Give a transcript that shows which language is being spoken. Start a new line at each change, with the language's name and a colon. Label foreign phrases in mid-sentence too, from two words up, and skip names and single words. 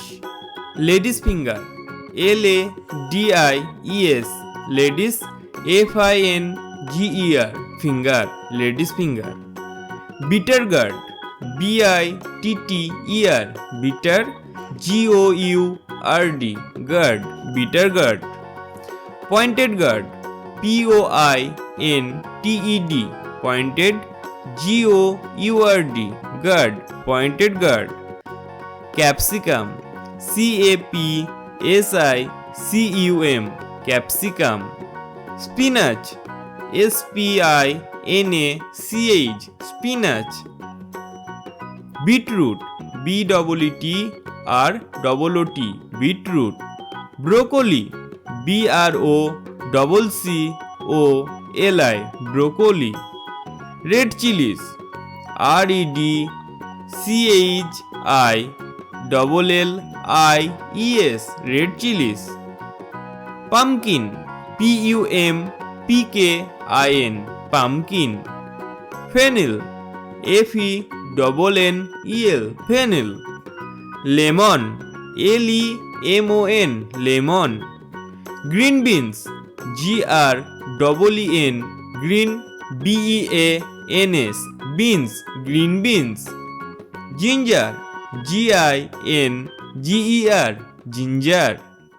English: Ladies finger, L-A-D-I-E-S, ladies. F-I-N-G-E-R, finger, ladies finger. Bitter gourd, B-I-T-T-E-R, bitter. G-O-U-R-D, gourd, bitter gourd. Pointed gourd, P-O-I-N-T-E-D, pointed. G-O-U-R-D, gourd, pointed gourd. Capsicum, C-A-P-S-I-C-U-M, capsicum. Spinach, S-P-I-N-A-C-H, spinach. Beetroot, B-E-E-T-R-O-O-T, beetroot. Broccoli, B-R-O-C-C-O-L-I, broccoli. Red chillies, R-E-D-C-H-I-L-L-I-E-S, red chillies. Pumpkin, P-U-M-P-K-I-N, pumpkin. Fennel, F-E-N-N-E-L, fennel. Lemon, L-E-M-O-N, lemon. Green beans, G-R-E-E-N, green, B-E-A-N-S, beans, green beans. Ginger, G-I-N-G-E-R, ginger.